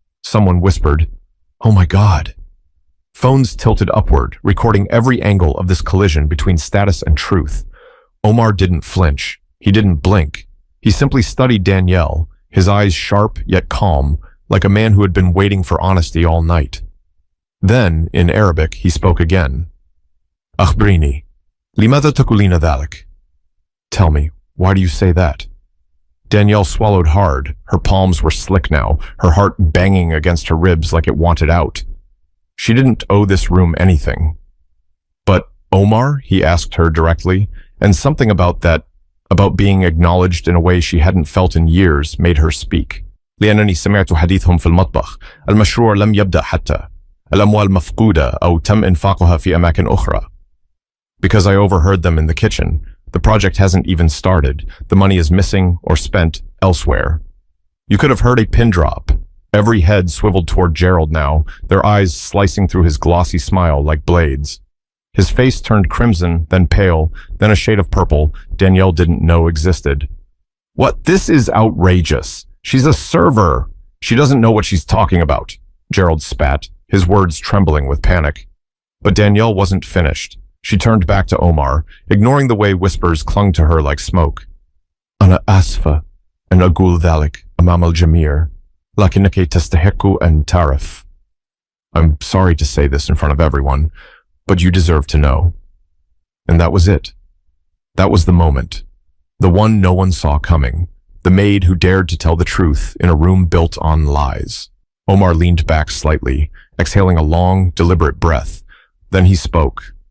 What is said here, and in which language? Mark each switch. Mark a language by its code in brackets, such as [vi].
[en] Someone whispered, "Oh my God." Phones tilted upward, recording every angle of this collision between status and truth. Omar didn't flinch. He didn't blink. He simply studied Danielle, his eyes sharp yet calm, like a man who had been waiting for honesty all night. Then, in Arabic, he spoke again. [ar] أخبريني, لماذا تقولين ذلك? [en] Tell me, why do you say that? Danielle swallowed hard. Her palms were slick now, her heart banging against her ribs like it wanted out. She didn't owe this room anything. But Omar, he asked her directly, and something about being acknowledged in a way she hadn't felt in years, made her speak. [ar] لأنني سمعت حديثهم في المطبخ. المشروع لم يبدأ حتى. الأموال مفقودة أو تم إنفاقها في أماكن أخرى. [en] Because I overheard them in the kitchen. The project hasn't even started. The money is missing or spent elsewhere. You could have heard a pin drop. Every head swiveled toward Gerald now, their eyes slicing through his glossy smile like blades. His face turned crimson, then pale, then a shade of purple Danielle didn't know existed. What? This is outrageous. She's a server. She doesn't know what she's talking about. Gerald spat, his words trembling with panic. But Danielle wasn't finished. She turned back to Omar, ignoring the way whispers clung to her like smoke. [ar] أنا آسفة أن أقول ذلك أمام الجميع لكنك تستحق أن تعرف. [en] I'm sorry to say this in front of everyone, but you deserve to know. And that was it. That was the moment. The one no one saw coming. The maid who dared to tell the truth in a room built on lies. Omar leaned back slightly, exhaling a long, deliberate breath. Then he spoke.